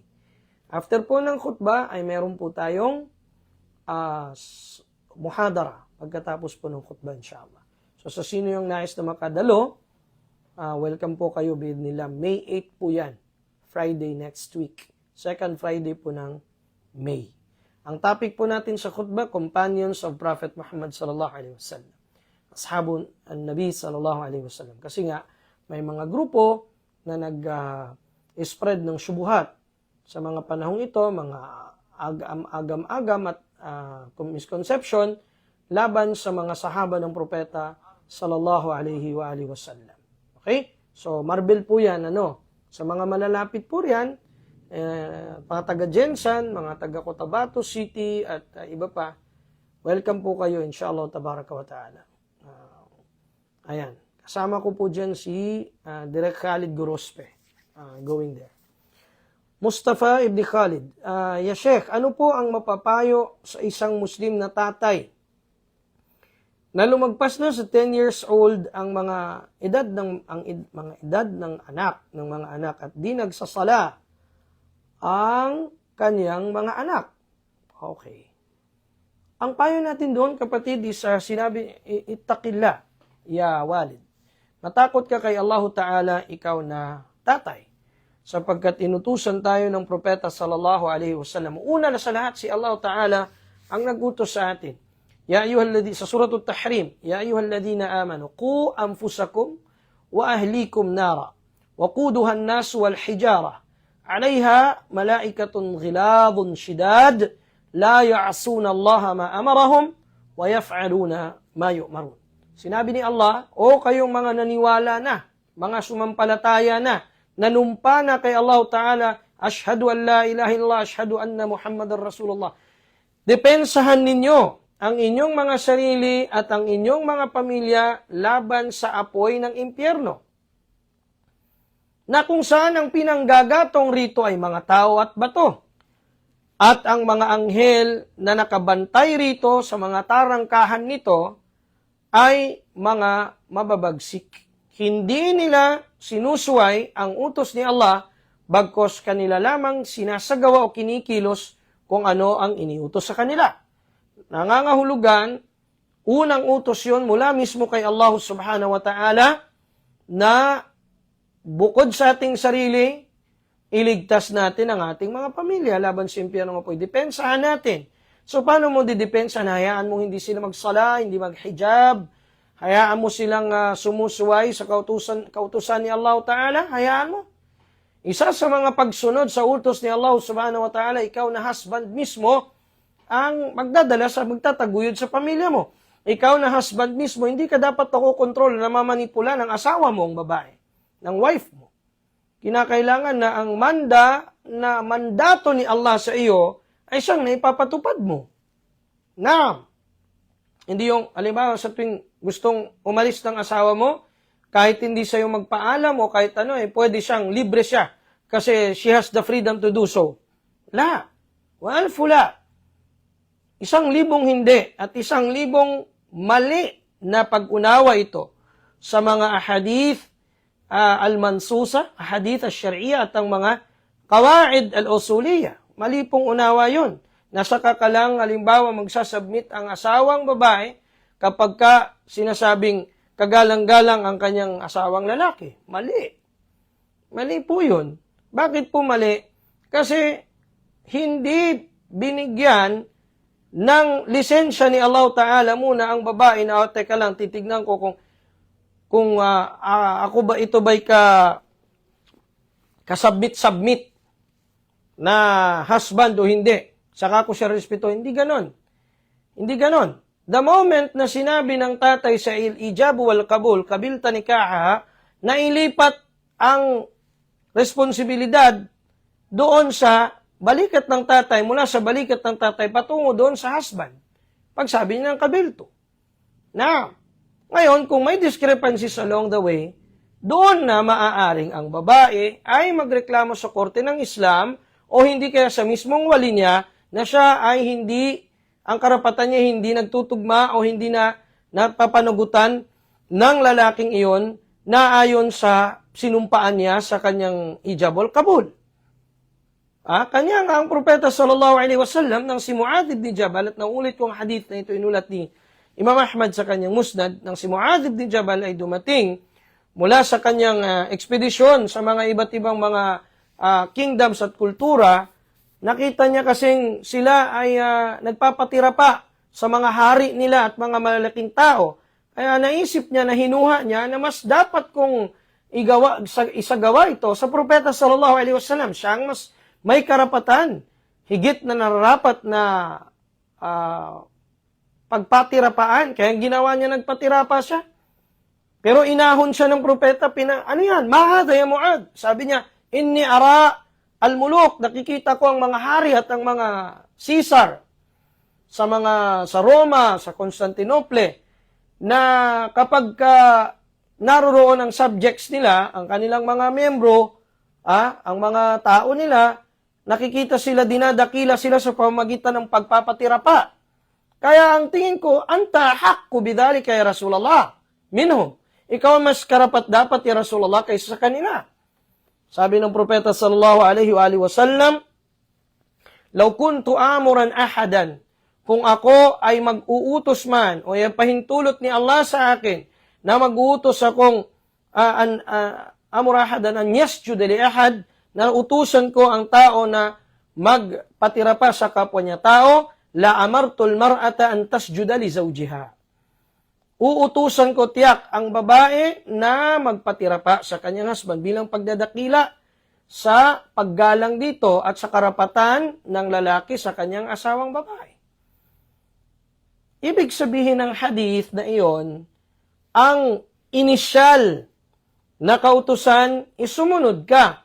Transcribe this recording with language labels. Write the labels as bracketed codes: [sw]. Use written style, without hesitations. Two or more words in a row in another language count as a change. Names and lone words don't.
[tl] After po ng khutbah, ay meron po tayong muhadara pagkatapos po ng khutbah, inshallah. So, sa sino yung nais na makadalo, welcome po kayo bid nila. May 8 po yan. Friday next week. Second Friday po ng May. Ang topic po natin sa khutbah, [en] Companions of Prophet [tl] Muhammad [ar] صلى الله عليه وسلم. أصحاب النبي صلى الله عليه وسلم. [tl] Kasi nga, may mga grupo na nag-spread ng syubuhat sa mga panahong ito, mga agam-agam at misconception laban sa mga sahaba ng propeta [ar] صلى الله عليه وآله وسلم. [tl] Okay? So, Marbel po yan, sa mga malalapit po yan, mga taga-Jensan, mga taga-Cotabato City, at iba pa, welcome po kayo, [ar] إن شاء الله، تبارك وتعالى. [tl] Ayan. Kasama ko po dyan si Direk Khalid Gorospe, [en] going there. [ar] Mustafa Ibn Khalid, يا شيخ, [tl] ano po ang mapapayo sa isang Muslim na tatay na lumagpas na sa 10 years old ang mga edad ng mga anak at di nagsasala ang kanyang mga anak? Okay. Ang payo natin doon, kapatid, is sinabi, [ar] اتق الله يا والد. [tl] Matakot ka kay Allah Ta'ala, ikaw na tatay. Sapagkat inutusan tayo ng propeta [ar] صلى الله عليه وسلم. [tl] Una na sa lahat, si Allah Ta'ala ang nagutos sa atin. [ar] Sa سورة التحريم، يا أيها الذين آمنوا قوا أنفسكم وأهليكم نارا وقودها الناس والحجارة عليها ملائكة غلاظ شداد لا يعصون الله ما أمرهم ويفعلون ما يؤمرون. [tl] Sinabi ni Allah, o kayong mga naniwala na, mga sumampalataya na, nanumpa na kay Allah Ta'ala, [ar] أشهد أن لا إله إلا الله، أشهد أن محمدا رسول الله. [tl] Depensahan ninyo ang inyong mga sarili at ang inyong mga pamilya laban sa apoy ng impyerno. Na kung saan ang pinanggagatong rito ay mga tao at bato. At ang mga anghel na nakabantay rito sa mga tarangkahan nito ay mga mababagsik. Hindi nila sinusuway ang utos ni Allah, bagkos kanila lamang sinasagawa o kinikilos kung ano ang iniutos sa kanila. Nangangahulugan, unang utos yun mula mismo kay Allah [ar] سبحانه وتعالى [tl] na bukod sa ating sarili, iligtas natin ang ating mga pamilya laban sa impyerno ng apoy. Depensahan natin. So, paano mo didepensahan? Hayaan mo hindi sila magsala, hindi maghijab. Hayaan mo silang sumusuway sa kautusan ni Allah Ta'ala. Hayaan mo. Isa sa mga pagsunod sa utos ni Allah [ar] سبحانه وتعالى, [tl] ikaw na husband mismo, ang magdadala sa magtataguyod sa pamilya mo. Ikaw na husband mismo, hindi ka dapat nakokontrol na mamanipula ng asawa mo, ang babae, ng wife mo. Kinakailangan na ang mandato ni Allah sa iyo ay siyang naipapatupad mo. Na, hindi yung, halimbawa sa tuwing gustong umalis ng asawa mo, kahit hindi sa'yo magpaalam o kahit ano, pwede siyang libre siya kasi [en] she has the freedom to do so. [tl] La, wal fula. 1,000 hindi at 1,000 mali na pag-unawa ito sa mga [ar] أحاديث المنصوصة، أحاديث الشرعية [tl] at ang mga [ar] القواعد الأصولية. [tl] Mali pong unawa yun. Nasa kakalang, halimbawa, magsasubmit ang asawang babae kapag ka sinasabing kagalang-galang ang kanyang asawang lalaki. Mali. Mali po yun. Bakit po mali? Kasi hindi binigyan ng lisensya ni Allah Ta'ala muna ang babae na, teka lang, titignan ko kung ako ba ito ba'y kasubmit na husband o hindi. Saka ko siya respeto. Hindi ganon. Hindi ganon. [en] The moment [tl] na sinabi ng tatay sa [ar] إيجاب والقبول، قبلت نكاحها, [tl] na ilipat ang responsibilidad doon sa balikat ng tatay, mula sa balikat ng tatay, patungo doon sa husband. Pagsabi niya ng kabilto. Now, ngayon, kung may discrepancies [en] along the way, [tl] doon na maaaring ang babae ay magreklamo sa korte ng Islam o hindi kaya sa mismong wali niya na siya ay hindi, ang karapatan niya hindi nagtutugma o hindi na napapanugutan ng lalaking iyon na ayon sa sinumpaan niya sa kanyang [ar] إيجاب والقبول. [tl] Kanya nga ang propeta [ar] صلى الله عليه وسلم [tl] nang si Muadh ibn Jabal, at naulit kong hadith na ito inulat ni Imam Ahmad sa kanyang musnad, nang si Muadh ibn Jabal ay dumating mula sa kanyang ekspedisyon sa mga iba't ibang mga kingdoms at kultura, nakita niya kasing sila ay nagpapatira pa sa mga hari nila at mga malalaking tao. Kaya naisip niya, na hinuha niya na mas dapat kong isagawa ito sa propeta [ar] صلى الله عليه وسلم. [tl] Siya ang mas may karapatan, higit na nararapat na pagpatirapaan. Kaya ginawa niya, nagpatira pa siya. Pero inahon siya ng propeta, ano yan? [ar] ما هذا يا معاذ. [tl] Sabi niya, [ar] إني أرى الملوك, [tl] nakikita ko ang mga hari at ang mga Caesar sa Roma, sa Constantinople, na kapag naroroon ang subjects nila, ang kanilang mga miyembro, ang mga tao nila, nakikita sila, dinadakila sila sa pamamagitan ng pagpapatira pa. Kaya ang tingin ko, [ar] أنت أحق بذلك يا رسول الله منهم. [tl] Ikaw mas karapat dapat [ar] يا رسول الله [tl] kaysa sa kanila. Sabi ng propeta [ar] صلى الله عليه وسلم, لو كنت آمرا أحدا, [tl] kung ako ay mag-uutos man o pahintulot ni Allah sa akin na mag-uutos akong [ar] آمر أحدا أن يسجد لأحد, [tl] na utusan ko ang tao na magpatira pa sa kapwa niya tao, [ar] لأمرت المرأة أن تسجد لزوجها. [tl] Uutusan ko tiyak ang babae na magpatira pa sa kanyang husband bilang pagdadakila sa paggalang dito at sa karapatan ng lalaki sa kanyang asawang babae. Ibig sabihin ng hadith na iyon, ang inisyal na kautusan, isumunod ka.